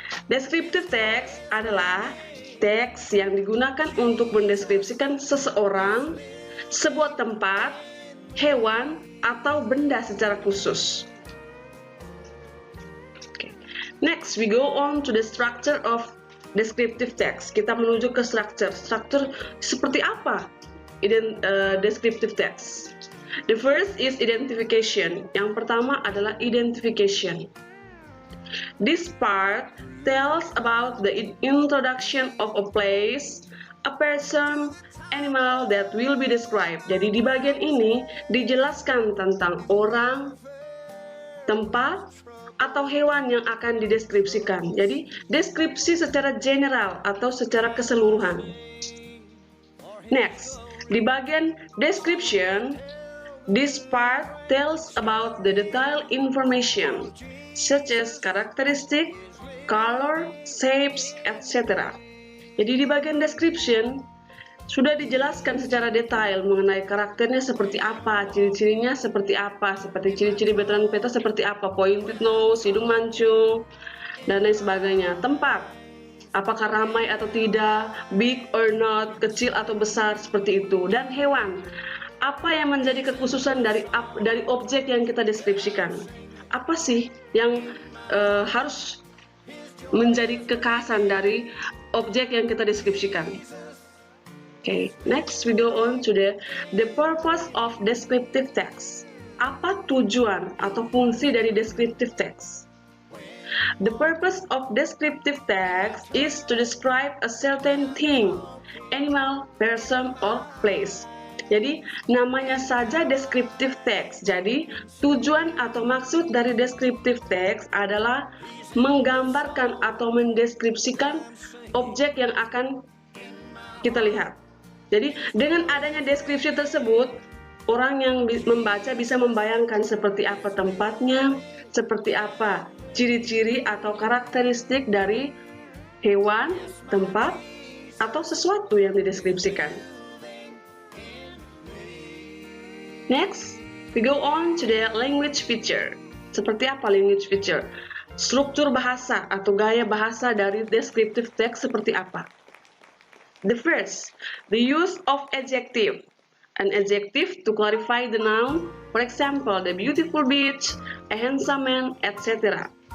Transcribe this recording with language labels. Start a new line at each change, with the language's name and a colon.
Indonesian: Descriptive text adalah teks yang digunakan untuk mendeskripsikan seseorang, sebuah tempat, hewan, atau benda secara khusus.
English: Okay. Next, we go on to the structure of descriptive text.
Indonesian: Kita menuju ke structure. Structure seperti apa descriptive text?
English: The first is identification.
Indonesian: Yang pertama adalah identification.
English: This part tells about the introduction of a place, a person, animal that will be described.
Indonesian: Jadi di bagian ini dijelaskan tentang orang, tempat, atau hewan yang akan dideskripsikan. Jadi deskripsi secara general atau secara keseluruhan.
English: Next,
Indonesian: di bagian description,
English: this part tells about the detailed information such as characteristic, color, shapes, etc.
Indonesian: Jadi di bagian description sudah dijelaskan secara detail mengenai karakternya seperti apa, ciri-cirinya seperti apa, seperti ciri-ciri Bertrand Pitot seperti apa,
English: pointed nose,
Indonesian: hidung mancung, dan lain sebagainya. Tempat, apakah ramai atau tidak,
English: big or not,
Indonesian: kecil atau besar, seperti itu. Dan hewan, apa yang menjadi kekhususan dari objek yang kita deskripsikan? Apa sih yang harus menjadi kekhasan dari objek yang kita deskripsikan?
English: Okay, next we go on to the purpose of descriptive text.
Indonesian: Apa tujuan atau fungsi dari descriptive text?
English: The purpose of descriptive text is to describe a certain thing, animal, person, or place.
Indonesian: Jadi namanya saja descriptive text. Jadi tujuan atau maksud dari descriptive text adalah menggambarkan atau mendeskripsikan objek yang akan kita lihat. Jadi dengan adanya deskripsi tersebut, orang yang membaca bisa membayangkan seperti apa tempatnya, seperti apa ciri-ciri atau karakteristik dari hewan, tempat, atau sesuatu yang dideskripsikan.
English: Next, we go on to the language feature.
Indonesian: Seperti apa language feature? Struktur bahasa atau gaya bahasa dari descriptive text seperti apa?
English: The first, the use of adjective. An adjective to clarify the noun, for example, the beautiful beach, a handsome man, etc.